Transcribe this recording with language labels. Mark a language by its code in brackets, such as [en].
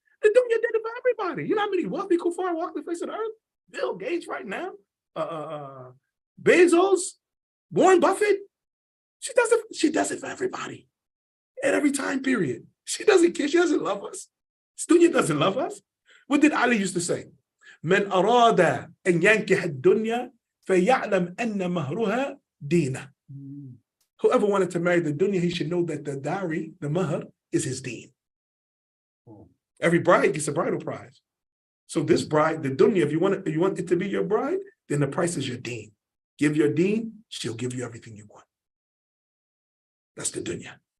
[en] The dunya did it for everybody. You know how many wealthy kuffar walk the face of the earth? Bill Gates right now. Bezos. Warren Buffett, she does it for everybody at every time period. She doesn't care. She doesn't love us. Dunya doesn't love us. What did Ali used to say? [ar] من أراد أن ينكح الدنيا فيعلم أن مهرها دينه. [en] Whoever wanted to marry the dunya, he should know that the dowry, the mahr, is his deen. Every bride gets a bridal prize. So this bride, the dunya, if you want it to be your bride, then the price is your deen. Give your deen, she'll give you everything you want. That's the dunya.